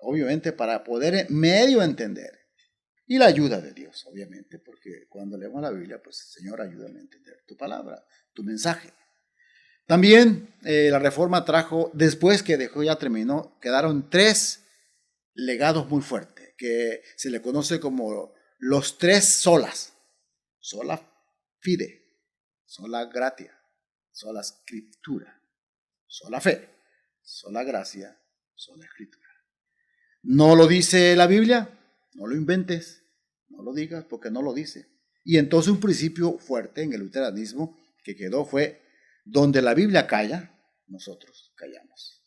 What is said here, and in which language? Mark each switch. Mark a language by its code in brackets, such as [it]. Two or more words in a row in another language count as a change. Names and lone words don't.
[es] obviamente para poder medio entender. Y la ayuda de Dios, obviamente, porque cuando leemos la Biblia, pues Señor, ayúdame a entender tu palabra, tu mensaje. También la Reforma trajo, después que dejó ya terminó, quedaron 3 legados muy fuertes, que se le conoce como los 3 solas. [la] Sola fide, sola gratia, sola scriptura, [es] sola fe, sola gracia, sola escritura. ¿No lo dice la Biblia? No lo inventes. No lo digas porque no lo dice. Y entonces un principio fuerte en el luteranismo que quedó fue, donde la Biblia calla, nosotros callamos.